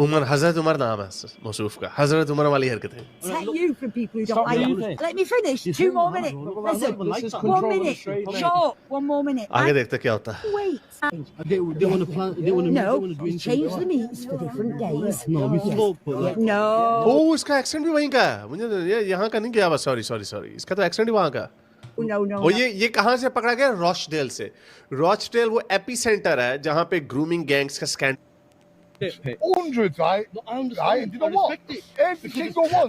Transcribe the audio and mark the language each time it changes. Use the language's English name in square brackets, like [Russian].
[Hindi] उमर, हजरत उमर नाम है मौसूफ का, हजरत उमर वाली हरकतें। [English] you from people who don't like you. Let me finish. 2 more minutes. Listen, 1 minute. Short. 1 more minute. [Hindi] आगे देखते क्या होता है। [English] Wait. They want to plan. They want to. No, change the meats for different days. No, we slow put that. No. [Hindi] ओ इसका accent भी वहीं का है, मुझे ये यहाँ का नहीं गया बस। सॉरी, इसका तो एक्सेंट ही वहाँ का। [English] No. [Hindi] और ये कहाँ से पकड़ा गया? रॉचडेल से। रॉचडेल वो एपिसेंटर है जहाँ पे ग्रूमिंग गैंग्स का scandal. [English] Hundreds, right? Right? You know what? Every single one.